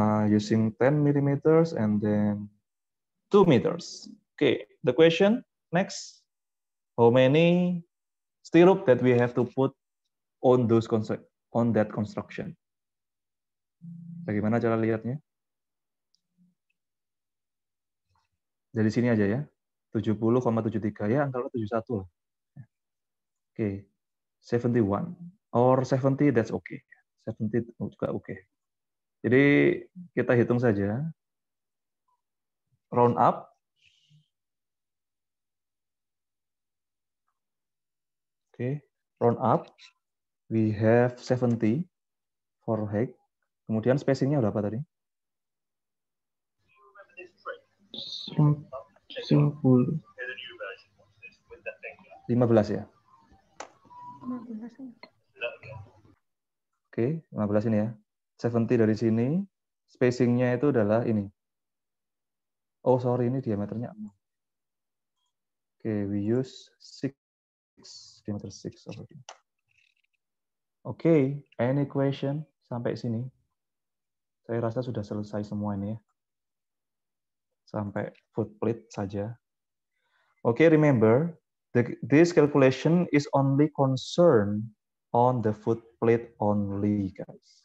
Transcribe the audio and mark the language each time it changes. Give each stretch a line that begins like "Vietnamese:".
English: using 10 millimeters and then 2 meters. Okay, the question next, how many stirrup that we have to put on that construction?
Indonesian: Bagaimana cara lihatnya? Dari sini aja ya, 70,73 ya, antara 71 lah.
English: Oke, 71 or 70 that's okay.
Indonesian: 70 juga oke. Jadi kita hitung saja.
English: Round up. Oke, round up. We have 70 for height.
Indonesian: Kemudian spacingnya berapa tadi? 50. 15 ya? 15. Oke, 15 ini ya. 70 dari sini, spacingnya itu adalah ini.
English: Oh, sorry,
Indonesian: ini diameternya 6.
English: Oke, we use 6, diameter 6 over here. Oke, any question
Indonesian: sampai sini? Saya rasa sudah selesai semua ini ya. Sampai footplate saja.
English: Oke, remember, this calculation is only concerned on the footplate only, guys.